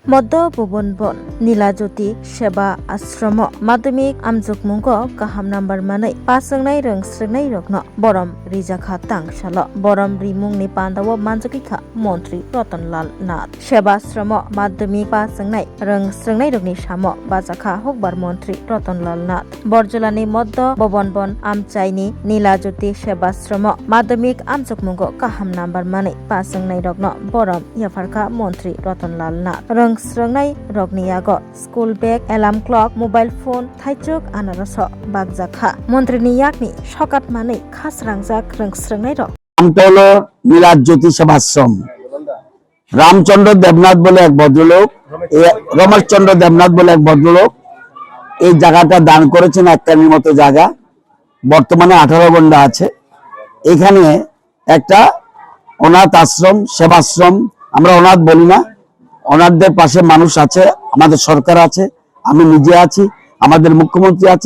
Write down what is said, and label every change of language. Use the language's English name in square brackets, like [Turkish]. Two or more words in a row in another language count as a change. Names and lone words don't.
[Bodo] মধ্য ভুবনবন নীলাজ্যোতি সেবা আশ্রম মাধ্যমিক আমজুকमुंग गाहाम नाम्बार मानै पासंनाय रोंस्रोंनाय रत्न बरम रिजाखा तांगसाल बरम रिमुंनि पान्दाव मानजकिखा मन्त्री रतनलाल नाथ सेवाश्रम माध्यमिक पासंनाय रोंस्रोंनाय रगनि साम बाजाखा हकबार मन्त्री रतनलाल नाथ बरजलानि मध्य भुबनबन आमचाइनि नीलाज्योति सेवाश्रम माध्यमिक আমজুকमुंग गाहाम नाम्बार मानै पासंनाय रत्न बरम याफारखा मन्त्री रतनलाल नाथ रोंस्रोंनाय रगनि आग [English] school bag alarm clock mobile phone [Bodo] थाइजोग आनारस बागजाखा मन्त्रीनि याकनि सकात मानै खासरांजाक रोंस्रोंनाय रग [Bangla] নামটা হলো নীলাজ্যোতি সেবাশ্রম। রামচন্দ্র দেবনাথ বলে এক ভদ্রলোক, রমেশচন্দ্র দেবনাথ বলে এক ভদ্রলোক এই জায়গাটা দান করেছেন, একটানির মতো জায়গা। বর্তমানে 18 গন্ডা আছে। এখানে একটা অনাথ আশ্রম, সেবাশ্রম, আমরা অনাথ বলি না, অনাথদের পাশে মানুষ আছে, আমাদের সরকার আছে, আমি নিজে আছি, আমাদের মুখ্যমন্ত্রী আছে।